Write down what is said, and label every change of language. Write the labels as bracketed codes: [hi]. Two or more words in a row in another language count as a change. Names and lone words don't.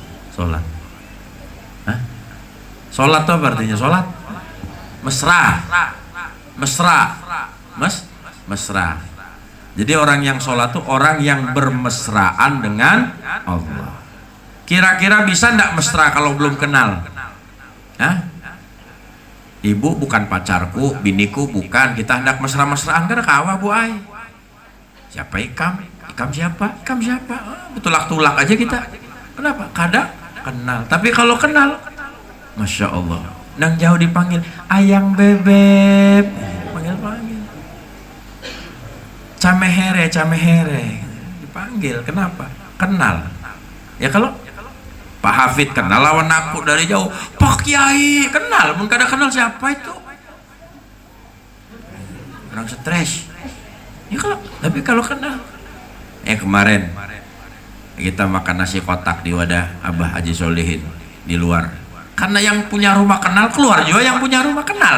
[id] Sholat. Hah? Sholat itu apa artinya? Sholat mesra, mesra, mesra. Jadi orang yang sholat tuh orang yang bermesraan dengan Allah. Kira-kira bisa ndak mesra kalau belum kenal? Hah? Ibu bukan pacarku, [bjn] biniku bukan, kita hendak mesra-mesraan karena kawa bu ai. Siapa Ikam? Ikam siapa? Ikam siapa? Betulak-tulak aja kita. Kenapa? Kadang kenal. [id] Tapi kalau kenal, [ar] Masya Allah, [id] nang jauh dipanggil ayang bebek, panggil-panggil. [en] Camehere, camehere, dipanggil. [bjn] Kenapa? Kenal. Ya kalau Pak Hafid kenal lawan aku dari jauh, Pak Kiai kenal, mun kada kenal siapa itu? [id] Orang stres. [bjn] Ya kalau, tapi kalau kenal. Kemarin kita makan nasi kotak di wadah Abah Haji Solihin di luar. [id] Karena yang punya rumah kenal, keluar juga yang punya rumah kenal.